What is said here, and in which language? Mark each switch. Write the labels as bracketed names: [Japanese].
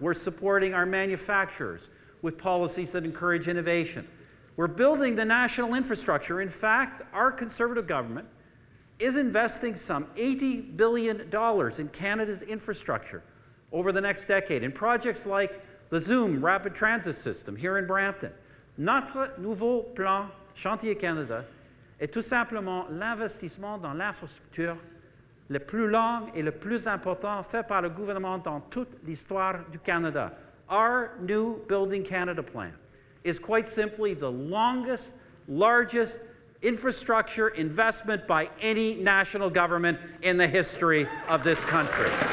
[English] We're supporting our manufacturers with policies that encourage innovation. We're building the national infrastructure. In fact, our Conservative government is investing some $80 billion in Canada's infrastructure over the next decade in projects like the Zoom rapid transit system here in Brampton. [French] Notre nouveau plan Chantier Canada est tout simplement l'investissement dans l'infrastructure le plus long et le plus important fait par le gouvernement dans toute l'histoire du Canada. [English] Our new Building Canada plan is quite simply the longest, largest infrastructure investment by any national government in the history of this country.